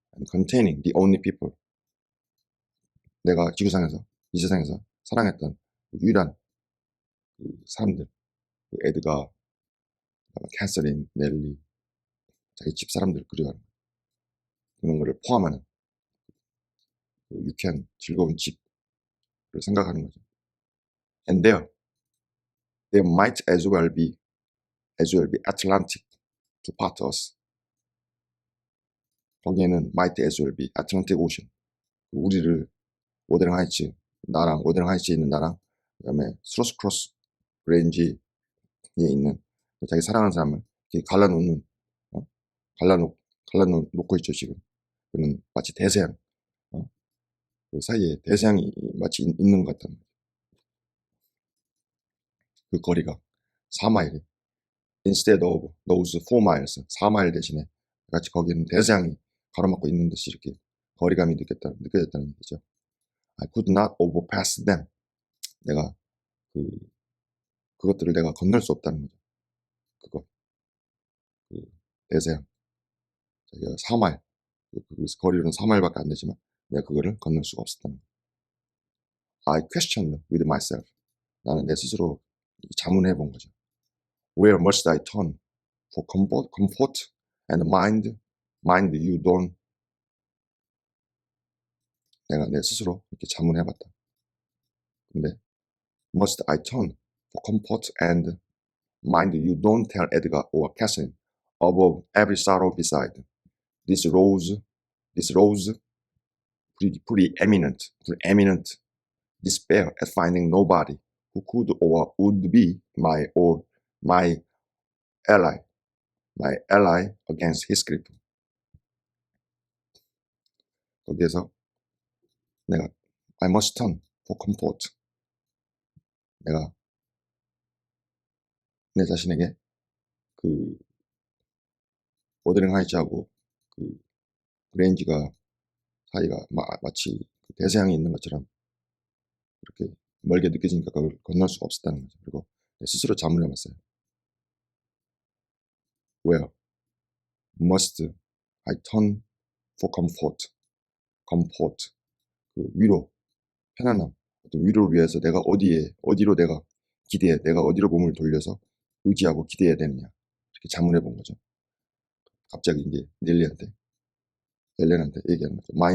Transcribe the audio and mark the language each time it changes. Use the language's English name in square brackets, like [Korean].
[English] containing the only people, [Korean] 내가 지구상에서, 이 세상에서 사랑했던 유일한 그 사람들, 그 에드가, 캐서린, 넬리, 자기 집 사람들 그리워하는 그런 거를 포함하는 그 유쾌한 즐거운 집을 생각하는 거죠. [English] And there might as well be Atlantic to part us. [Korean] 거기에는 [English] might as well be Atlantic Ocean, [Korean] 우리를 워더링 하이츠, 나랑 워더링 하이츠에 있는 나랑, 그다음에 스로스 크로스 그레인지에 있는 자기 사랑하는 사람을 이렇게 갈라놓는, 갈라놓고 있죠 지금. 그는 마치 대서양, 그 사이에 대서양이 마치 있는 것 같다는 거죠. 그 거리가 4마일이 [English] instead of those 4 miles, [Korean] 4마일 대신에 같이 거기는 대서양이 가로막고 있는 듯이 이렇게 거리감이 느껴졌다는 얘기죠. [English] I could not overpass them. [Korean] 내가 그것들을 내가 건널 수 없다는 거죠. 그 대서양, 자기가 4마일, 그 거리로는 4마일밖에 안 되지만 내가 그거를 건널 수가 없었다는 거죠. [English] I questioned with myself. [Korean] 나는 내 스스로 자문해 본 거죠. [English] Where must I turn for comfort and mind you don't. [Korean] 내가 내 스스로 이렇게 자문해 봤다. [English] 근데 must I turn for comfort and mind you don't tell Edgar or Catherine above every sorrow beside. This rose preeminent despair at finding nobody who could or would be my ally against his grief. [Korean] 거기에서 내가 [English] I must turn for comfort. [Korean] 내가 내 자신에게 그 워더링 하이츠하고 그 그레인지가 사이가 마치 대서양이 있는 것처럼 이렇게 멀게 느껴지니까 그걸 건널 수가 없었다는 거죠. 그리고 스스로 자문해 봤어요. [English] Where must I turn for comfort? [Korean] 그 위로, 편안함, 어떤 위로를 위해서 내가 어디로 내가 내가 어디로 몸을 돌려서 의지하고 기대해야 되느냐, 이렇게 자문해 본 거죠. 갑자기 이제 넬리한테 얘기하는 거죠.